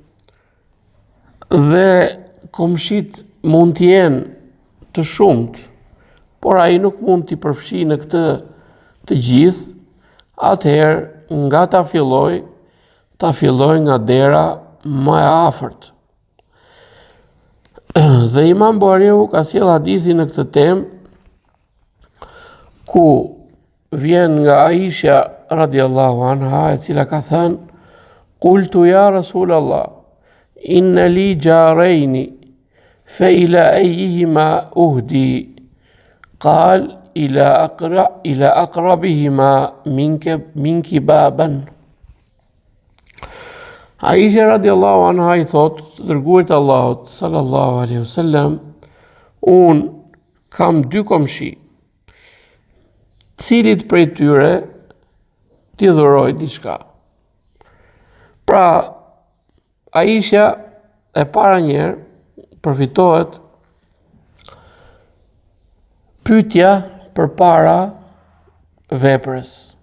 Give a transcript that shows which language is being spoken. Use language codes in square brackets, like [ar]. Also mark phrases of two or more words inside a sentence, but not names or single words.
[sq] dhe komshit mund të jenë të shumt, por ai nuk mund t'i përfshi në këtë të gjithë, atëherë nga ta filloj nga dera më e afërt. Dhe Imam Buhariu ka sjell hadithin në këtë temë, ku vjen nga Aisha [ar] رضي الله عنها, [sq] e cila ka thënë: [ar] "قلت يا رسول الله إن لي جارين فإلى أيهما أهدي?" قال إلى أقربهما منك بابا. [sq] Aisha [ar] رضي الله عنها [sq] i thot, dërguarit Allahut [ar] صلى الله عليه وسلم, [sq] unë kam 2 komshi, cilit prej tyre t'i dhuroj diçka. Pra, Aisha e para njerë përfitohet pyetja përpara veprës.